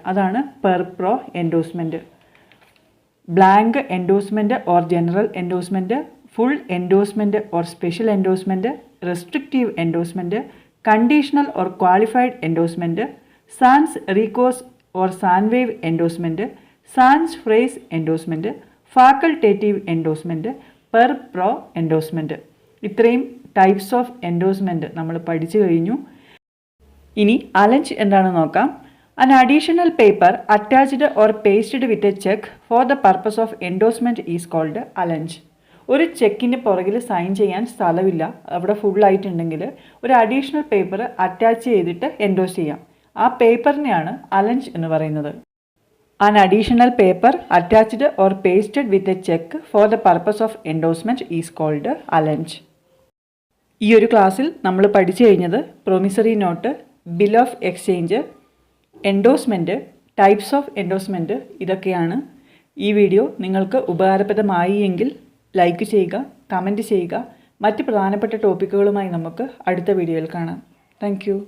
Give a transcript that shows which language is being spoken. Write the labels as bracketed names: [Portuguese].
[English] അതാണ് per pro endorsement. Blank endorsement or general endorsement, full endorsement or special endorsement, restrictive endorsement, conditional or qualified endorsement, sans recourse or സാൻവേവ് endorsement, sans frais endorsement, facultative endorsement, per pro endorsement. [Malayalam] ഇത്രയും [English] types of endorsement [Malayalam] നമ്മൾ പഠിച്ചു കഴിഞ്ഞു. ഇനി അലഞ്ച് എന്താണെന്ന് നോക്കാം. [English] An additional paper attached or pasted with a check for the purpose of endorsement is called allenge. [Malayalam] ഒരു ചെക്കിൻ്റെ പുറകിൽ sign ചെയ്യാൻ സ്ഥലമില്ല, അവിടെ ഫുള്ളായിട്ടുണ്ടെങ്കിൽ ഒരു അഡീഷണൽ പേപ്പർ അറ്റാച്ച് ചെയ്തിട്ട് എൻഡോസ് ചെയ്യാം. ആ പേപ്പറിനെയാണ് അലഞ്ച് എന്ന് പറയുന്നത്. [English] An additional paper attached or pasted with a check for the purpose of endorsement is called allenge. [Malayalam] ഈ ഒരു ക്ലാസ്സിൽ നമ്മൾ പഠിച്ചു കഴിഞ്ഞത് promissory note, bill of exchange, endorsement, [English] types of endorsement [Malayalam] ഇതൊക്കെയാണ്. ഈ വീഡിയോ നിങ്ങൾക്ക് ഉപകാരപ്രദമായി എങ്കിൽ ലൈക്ക് ചെയ്യുക, കമൻറ്റ് ചെയ്യുക. മറ്റ് പ്രധാനപ്പെട്ട ടോപ്പിക്കുകളുമായി നമുക്ക് അടുത്ത വീഡിയോയിൽ കാണാം. താങ്ക്